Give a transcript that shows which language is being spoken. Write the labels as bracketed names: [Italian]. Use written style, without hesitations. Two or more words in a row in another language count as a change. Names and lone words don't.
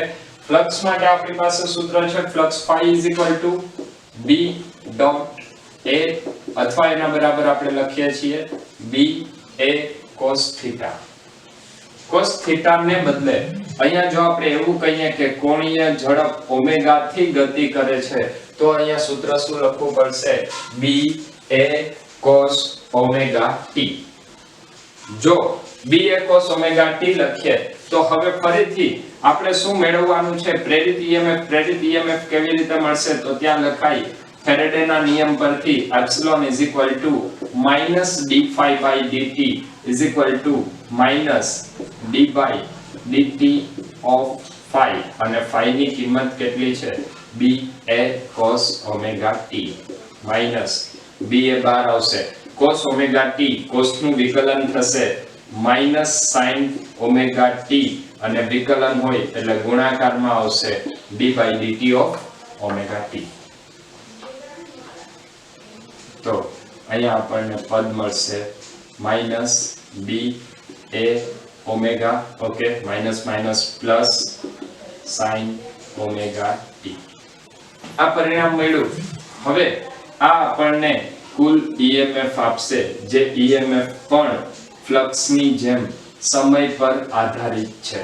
[Gujarati] ફ્લક્સ માટે આપણી પાસે સૂત્ર છે ફ્લક્સ phi b ડોટ a, અથવા એના બરાબર આપણે લખીએ છીએ [English] b a cos theta. cos theta [Gujarati] ને બદલે અહીંયા જો આપણે એવું કહીએ કે કોણીય ઝડપ ઓમેગા થી ગતિ કરે છે તો અહીંયા સૂત્ર શું લખવું પડશે? [English] b a cos omega t. [Gujarati] જો [English] b a cos omega t [Gujarati] લખીએ તો હવે ફરીથી આપણે શું મેળવવાનું છે? પ્રેરિત EMF. પ્રેરિત EMF કેવી રીતે મળશે? તો ત્યાં લખાય ફેરાડેના નિયમ પરથી એપ્સિલોન [English] d phi by dt d by dt of phi, [Gujarati] અને phi ની કિંમત કેટલી છે? [English] b a cos omega t minus b a [Gujarati] બાર આવશે, [English] cos omega t, cos [Gujarati] નું વિકલન થશે [English] minus sin omega t, [Gujarati] અને વિકલન હોય એટલે ગુણાકારમાં આવશે [English] d by dt of omega t. [Gujarati] તો અહીંયા આપણને પદ મળશે [English] minus b a omega, Okay, minus minus plus sin omega t. [Gujarati] આ પરિણામ મળ્યું. હવે આ આપણને કુલ EMF આપશે, જે EMF પણ ફ્લક્સની જેમ સમય પર આધારિત છે.